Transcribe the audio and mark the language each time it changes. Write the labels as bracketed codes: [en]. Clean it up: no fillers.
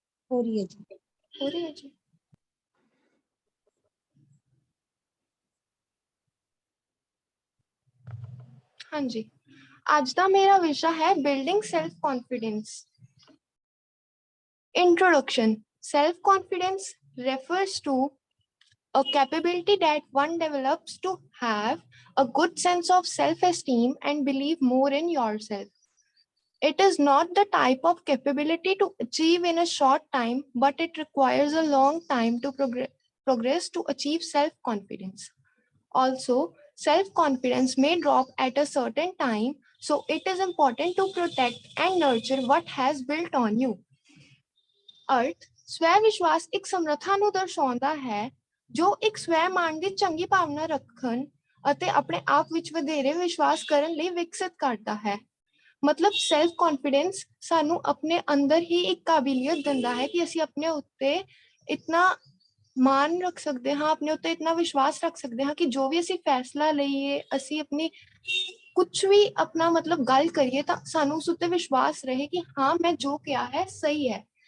[hi] हो रही है जी, हो रही है जी। हाँ जी, आज का मेरा विषय है building self confidence. [en] Introduction. Self-confidence refers to a capability that one develops to have a good sense of self-esteem and believe more in yourself. It is not the type of capability to achieve in a short time, but it requires a long time to progress to achieve self-confidence. Also, self-confidence may drop at a certain time, so it is important to protect and nurture what has built on you. [pa] अर्थ ਸਵੈ ਵਿਸ਼ਵਾਸ ਇੱਕ ਸਮਰੱਥਾ ਨੂੰ ਦਰਸਾਉਂਦਾ ਹੈ ਜੋ ਇੱਕ ਸਵੈ ਮਾਣ ਦੀ ਚੰਗੀ ਭਾਵਨਾ ਰੱਖਣ ਅਤੇ ਆਪਣੇ ਆਪ ਵਿੱਚ ਵਧੇਰੇ ਵਿਸ਼ਵਾਸ ਕਰਨ ਲਈ ਵਿਕਸਿਤ ਕਰਦਾ ਹੈ। ਮਤਲਬ ਸੈਲਫ ਕੌਨਫੀਡੈਂਸ ਸਾਨੂੰ ਆਪਣੇ ਅੰਦਰ ਹੀ ਇੱਕ ਕਾਬਲੀਅਤ ਦਿੰਦਾ ਹੈ ਕਿ ਅਸੀਂ ਆਪਣੇ ਉੱਤੇ ਇਤਨਾ ਮਾਣ ਰੱਖ ਸਕਦੇ ਹਾਂ, ਆਪਣੇ ਉੱਤੇ ਇਤਨਾ ਵਿਸ਼ਵਾਸ ਰੱਖ ਸਕਦੇ ਹਾਂ ਕਿ ਜੋ ਵੀ ਅਸੀਂ ਫੈਸਲਾ ਲਈਏ, ਅਸੀਂ ਆਪਣੀ ਕੁਛ ਵੀ ਆਪਣਾ ਮਤਲਬ ਗੱਲ ਕਰੀਏ ਤਾਂ ਸਾਨੂੰ ਉਸ ਉੱਤੇ ਵਿਸ਼ਵਾਸ ਰਹੇ ਕਿ ਹਾਂ ਮੈਂ ਜੋ ਕਿਹਾ ਹੈ ਸਹੀ ਹੈ।